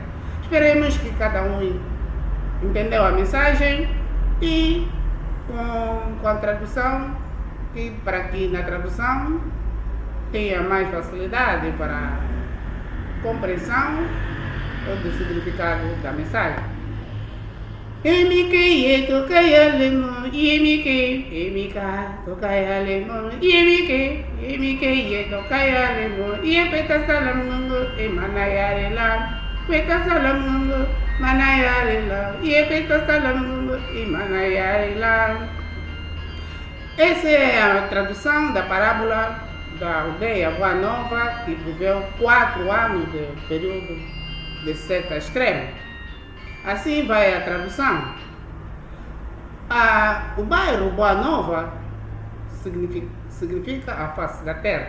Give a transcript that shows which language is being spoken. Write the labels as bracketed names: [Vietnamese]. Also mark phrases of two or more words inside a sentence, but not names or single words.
[Portuguese] Esperemos que cada um entendeu a mensagem e com a tradução, para que na tradução tenha mais facilidade para a compreensão do significado da mensagem. Emike tokai alemo, emika tokai alemo, emike tokai alemo, peta salamungo, manayarela, peta salamungo, manayarela, peta salamungo, manayarela. Essa é a tradução da parábola da aldeia Boa Nova, que viveu 4 anos de período de seca extrema. Assim vai a tradução. O bairro Boa Nova significa a face da terra.